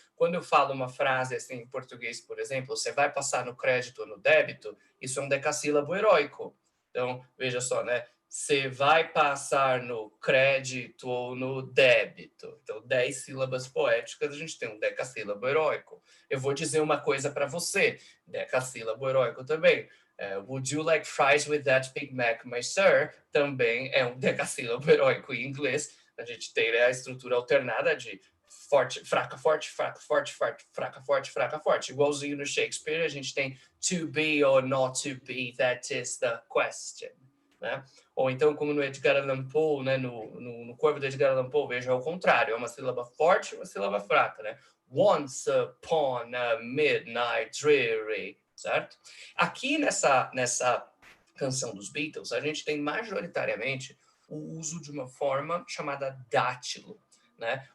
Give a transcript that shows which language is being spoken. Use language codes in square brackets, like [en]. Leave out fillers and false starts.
[pt] Quando eu falo uma frase assim em português, por exemplo, você vai passar no crédito ou no débito, isso é um decassílabo heróico. Então, veja só, né? Você vai passar no crédito ou no débito. Então, 10 sílabas poéticas, a gente tem um decassílabo heróico. Eu vou dizer uma coisa para você, decassílabo heróico também. [en] Would you like fries with that Big Mac, my sir? [pt] Também é um decassílabo heróico em inglês. A gente tem, né, a estrutura alternada de forte, fraca, forte, fraca, forte, fraca, forte, fraca, forte. Igualzinho no Shakespeare, a gente tem [en] to be or not to be, that is the question. [pt] Né? Ou então, como no Edgar Allan Poe, né, no Corvo do Edgar Allan Poe, veja ao contrário, é uma sílaba forte e uma sílaba fraca, né? [en] Once upon a midnight dreary, certo? [pt] Aqui nessa canção dos Beatles, a gente tem majoritariamente o uso de uma forma chamada dátilo, né?